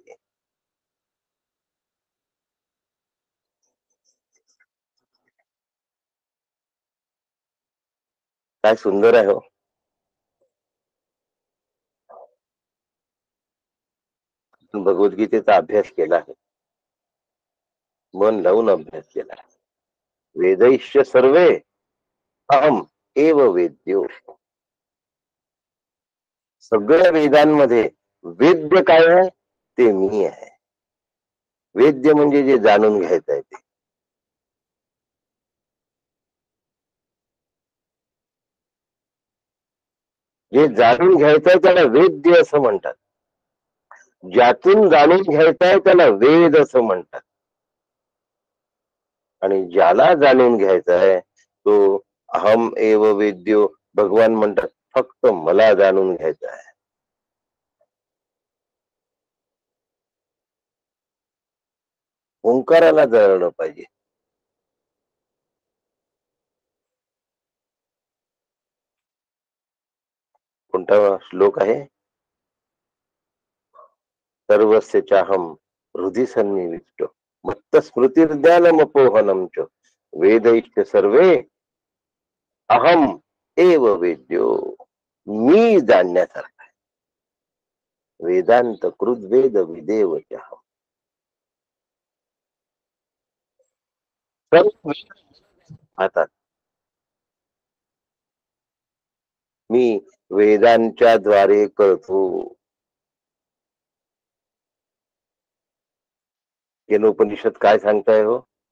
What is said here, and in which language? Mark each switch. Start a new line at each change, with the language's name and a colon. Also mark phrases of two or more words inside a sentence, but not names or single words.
Marathi: काय सुंदर आहे हो. भगवद्गीतेचा अभ्यास केला आहे, मन लावून अभ्यास केला आहे.
Sanskrit: वेदैश्च सर्वे अहम एव वेद्यो.
Marathi: सगळ्या वेदांमध्ये वेद्य काय आहे? ते मी आहे. वेद्य म्हणजे जे जाणून घ्यायचं आहे ते. जे जाणून घ्यायचंय त्याला वेद्य असं म्हणतात. ज्यातून जाणून घ्यायचंय त्याला वेद असं म्हणतात. आणि ज्याला जाणून घ्यायचा आहे तो
Sanskrit: अहम एव वेद्यो,
Marathi: भगवान म्हणतात फक्त मला जाणून घ्यायचं आहे. ओंकाराला जाणलं पाहिजे. कोणता श्लोक आहे?
Sanskrit: सर्वस्य चाहम हृदि सन्निविष्टो मत्त स्मृतिर्ज्ञानमपोहनम च वेदैश्च सर्वे अहम एव वेद्यो.
Marathi: मी जाणण्यासारखा आहे.
Sanskrit: वेदांत कृद्वेद विदेव चाहम.
Marathi: आता मी वेदांच्या द्वारे करतो. केनोपनिषद काय सांगताय हो?